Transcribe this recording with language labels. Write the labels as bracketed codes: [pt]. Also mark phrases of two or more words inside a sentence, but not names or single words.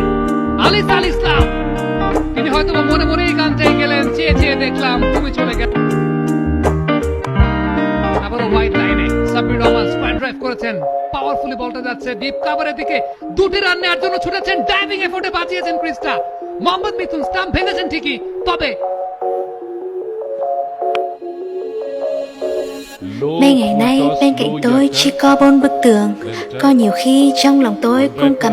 [bn] আলিস আল ইসলাম তিনি হয়তো মনে এই গানটাই গেলেন, চেয়ে দেখলাম তুমি চলে গেল। আবারও হোয়াইট লাইনে সাব্বির রহমান স্কোয়ার ড্রাইভ করেছেন, পাওয়ারফুলি বলটা যাচ্ছে ডিপ কভারের দিকে। 2টি রান নেওয়ার জন্য ছুটেছেন, ডাইভিং এফোর্টে বাঁচিয়েছেন ক্রিস্টা। মোহাম্মদ মিথুন স্টাম্প ভেঙেছেন ঠিকই, তবে [vi] Mấy ngày nay bên cạnh tôi chỉ có 4 bức tường. Có nhiều khi trong lòng tôi cũng cảm